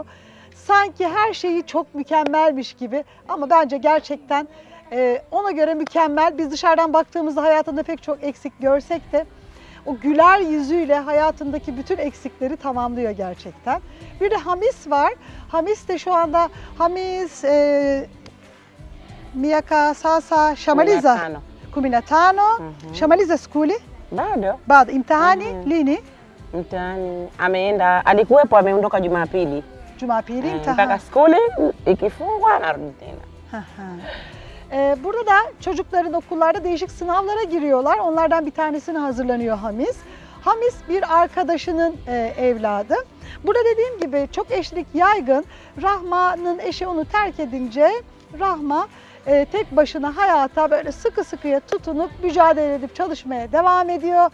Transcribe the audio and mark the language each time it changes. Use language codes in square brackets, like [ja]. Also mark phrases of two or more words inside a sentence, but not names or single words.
[tr] Sanki her şeyi çok mükemmelmiş gibi ama bence gerçekten ona göre mükemmel. Biz dışarıdan baktığımızda hayatında pek çok eksik görsek de o güler yüzüyle hayatındaki bütün eksikleri tamamlıyor gerçekten. Bir de Hamis var. Hamis de şu anda [sw] Miyaka Sasa Shamaliza Kuminatano Shamaliza skuli. Bado Imtihani lini? Mtihani alikuwepo, ameondoka Jumapili. Jumapili imtihani. Mpaka skuli ikifungwa anarudi tena. [tr] Burada da çocukların okullarda değişik sınavlara giriyorlar. Onlardan bir tanesine hazırlanıyor Hamis. Hamis bir arkadaşının evladı. Burada dediğim gibi çok eşlik yaygın. Rahma'nın eşi onu terk edince Rahma tek başına hayata böyle sıkı sıkıya tutunup mücadele edip çalışmaya devam ediyor.